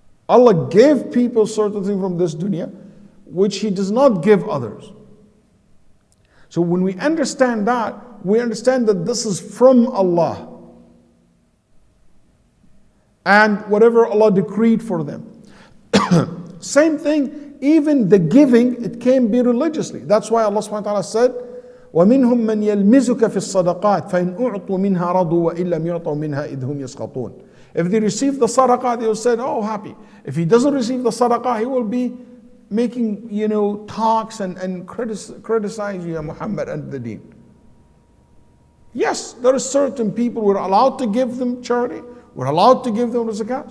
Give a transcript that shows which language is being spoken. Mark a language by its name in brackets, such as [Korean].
[English] Allah gave people certain things from this dunya, which He does not give others. So when we understand that, we understand that this is from Allah. And whatever Allah decreed for them. Same thing, even the giving, it can be religiously. That's why Allah subhanahu wa ta'ala said, [Arabic] وَمِنْهُمْ مَنْ يَلْمِزُكَ فِي الصَّدَقَاتِ فَإِنْ أُعْطُوا مِنْهَا رَضُوا وَإِنْ لَمْ يُعْطَوْا مِنْهَا إِذْ هُمْ يَسْقَطُونَ. [English] If they receive the sadaqah, they will say, oh, happy. If he doesn't receive the sadaqah, he will be making, talks and criticize you, Muhammad, and the deen. Yes, there are certain people we're allowed to give them charity, we're allowed to give them zakah.